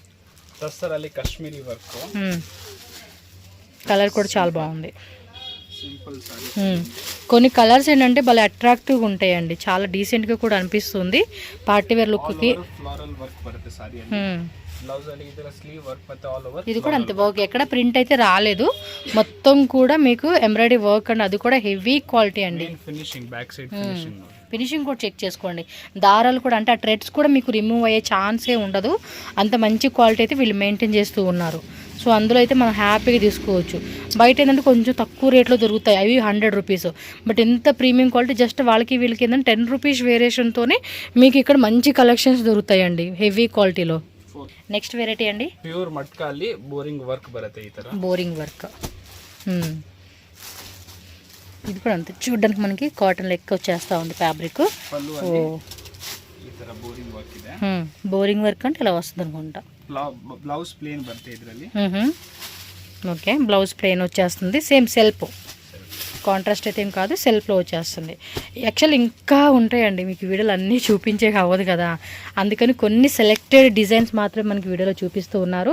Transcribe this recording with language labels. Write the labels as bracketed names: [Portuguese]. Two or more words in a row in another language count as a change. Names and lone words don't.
[English] Kashmiri work, [Telugu] కలర్ కూడా చాలా బాగుంది. [English] simple saree. [Telugu] కొన్ని కలర్స్ ఏంటంటే భలే అట్రాక్టివ్గా ఉంటాయండి, చాలా డీసెంట్గా కూడా అనిపిస్తుంది పార్టీ వేర్ లుక్కి. [English] floral work బರುತ್ತೆ సారీ. [Kannada] బ్లౌజ్ ಅಲ್ಲಿ ಇದರ ಸ್ಲೀವ್ ವರ್ಕ್ ಮತ್ತೆ ಆಲ್ ಓವರ್. [Telugu] ఇది కూడా అంతే బాగా, ఎక్కడ ప్రింట్ అయితే రాలేదు, మొత్తం కూడా మీకు ఎంబ్రాయిడరీ వర్క్ అండి, అది కూడా హెవీ క్వాలిటీ అండి. [English] finishing back side finishing, [Telugu] ఫినిషింగ్ కూడా చెక్ చేసుకోండి. దారాలు కూడా అంటే ఆ థ్రెడ్స్ కూడా మీకు రిమూవ్ అయ్యే ఛాన్సే ఉండదు, అంత మంచి క్వాలిటీ అయితే వీళ్ళు మెయింటైన్ చేస్తూ ఉన్నారు. సో అందులో అయితే మనం హ్యాపీగా తీసుకోవచ్చు. బయట ఏంటంటే కొంచెం తక్కువ రేట్లో దొరుకుతాయి, అవి 100 రూపీస్. బట్ ఎంత ప్రీమియం క్వాలిటీ, జస్ట్ వాళ్ళకి వీళ్ళకి ఏంటంటే 10 రూపీస్ వేరియేషన్తోనే మీకు ఇక్కడ మంచి కలెక్షన్స్ దొరుకుతాయండి హెవీ క్వాలిటీలో. నెక్స్ట్ వెరైటీ అండి, [Kannada] ప్యూర్ మట్కా ಅಲ್ಲಿ ಬೋರಿಂಗ್ వర్క్ బರುತ್ತೆ ఈ ತರ. [Telugu] బోరింగ్ వర్క్, ఇది కూడా అంతే, చూడడానికి మనకి కాటన్ లెక్క వచ్చేస్తా ఉంది ఫ్యాబ్రిక్. [Kannada] పళ్ళు ಅಲ್ಲಿ ಈ ತರ ಬೋರಿಂಗ್ వర్క్ ಇದೆ. [Telugu] బోరింగ్ వర్క్ అంటే ఇలా వస్తుంది అనుకుంటా. [Kannada] బ్లౌజ్ ప్లేన్ బರುತ್ತೆ ಇದರಲ್ಲಿ. [Telugu] ఓకే, బ్లౌజ్ ప్లెయిన్ వచ్చేస్తుంది, సేమ్ సెల్ఫ్, కాంట్రాస్ట్ అయితే ఏం కాదు, సెల్ఫ్లో వచ్చేస్తుంది. యాక్చువల్ ఇంకా ఉంటాయండి, మీకు వీడియోలు అన్నీ చూపించే అవ్వదు కదా, అందుకని కొన్ని సెలెక్టెడ్ డిజైన్స్ మాత్రమే మనకి వీడియోలో చూపిస్తూ ఉన్నారు.